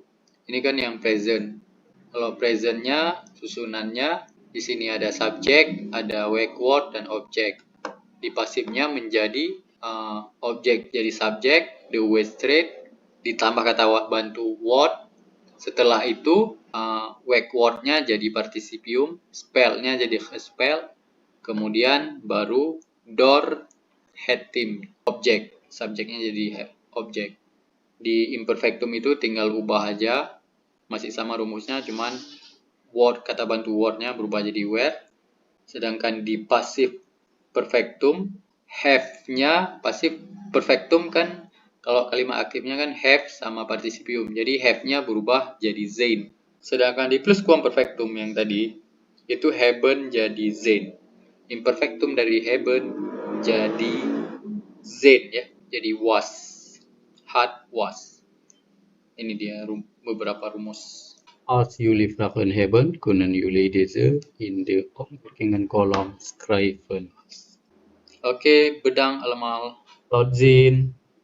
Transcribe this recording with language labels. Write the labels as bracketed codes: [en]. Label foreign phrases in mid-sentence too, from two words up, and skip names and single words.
[id] Ini kan yang present. Kalau presentnya, susunannya, di sini ada subjek, ada werkwoord, dan objek. Di pasifnya menjadi objek jadi subjek, [nl] the wedstrijd, [id] ditambah kata bantu word. Setelah itu, werkwoordnya jadi partisipium, spellnya jadi gespeld, kemudian baru [nl] door het team, [id] objek. Subjeknya jadi objek. Di imperfectum itu tinggal ubah aja, masih sama rumusnya, cuman word, kata bantu wordnya berubah jadi were. Sedangkan di [nl] passive perfectum, [id] have-nya, [nl] passive perfectum [id] kan, kalau kalimat aktifnya kan have sama partisipium. Jadi have-nya berubah jadi zijn. Sedangkan di [nl] plusquam perfectum [id] yang tadi, itu haben jadi zijn. Imperfectum dari haben jadi zijn ya, jadi was. [nl] Had, was. [id] Ini dia beberapa rumus. [nl] Als jullie vragen hebben, kunnen jullie deze in de opmerkingen kolom schrijven. Oke, bedankt allemaal. Tot ziens.